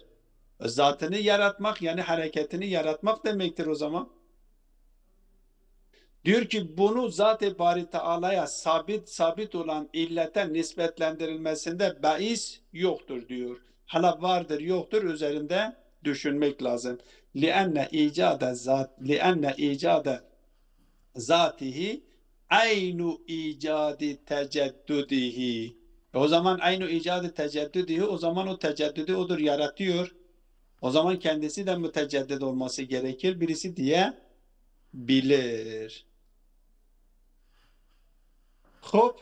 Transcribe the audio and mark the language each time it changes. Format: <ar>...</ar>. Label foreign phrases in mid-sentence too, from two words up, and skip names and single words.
<tr>Zatını yaratmak yani hareketini yaratmak demektir o zaman. Diyor ki bunu Zat-ı Bari Teala'ya sabit olan illete nispetlendirilmesinde beis yoktur diyor. Hala vardır yoktur üzerinde düşünmek lazım.</tr> <ar>لِأَنَّ اِيْجَادَ ذاته عين إيجاد تجدده.</ar> <tr>O zaman</tr> <ar>عين إيجاد تجدده,</ar> <tr>o zaman o teceddüdü odur, yaratıyor. O zaman kendisi de müteceddid olması gerekir. Birisi diye bilir. Hop.</tr>